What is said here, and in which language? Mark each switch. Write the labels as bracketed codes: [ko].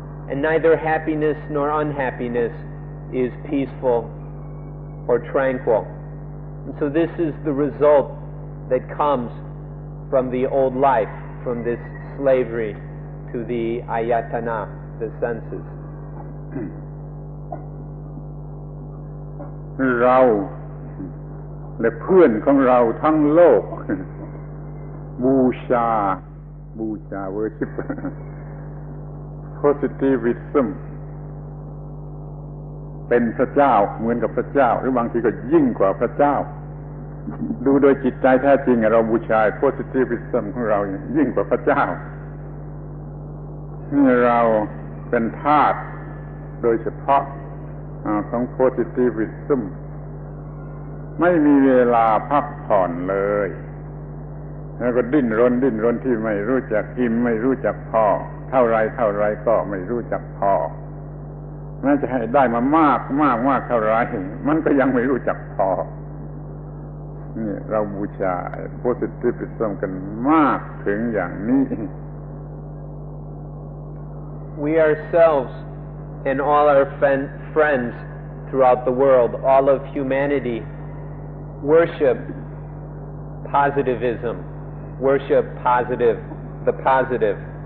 [en] And neither happiness nor unhappiness is peaceful or tranquil. And so this is the result that comes from the old life, from this slavery to the ayatana, the senses. [th] เราและเพื่อนของเราทั้งโลกบูชา [en] worship [th] positivism เป็นพระเจ้าเหมือนกับพระเจ้าหรือบางทีก็ยิ่งกว่าพระเจ้าดูโดยจิตใจแท้จริงเราบูชา positivism ของเรายิ่งกว่าพระเจ้า นี่เราเป็นทาสโดยเฉพาะของ positivism ไม่มีเวลาพักผ่อนเลยแล้วก็ดิ้นรนที่ไม่รู้จักอิ่มไม่รู้จักพอเท่าไรก็ไม่รู้จักพอแม้จะให้ได้มามากเท่าไรมันก็ยังไม่รู้จักพอนี่เราบูชา positivism กันมากถึงอย่างนี้ [en] We ourselves and all our friends throughout the world, all of humanity, worship positivism, worship the positive.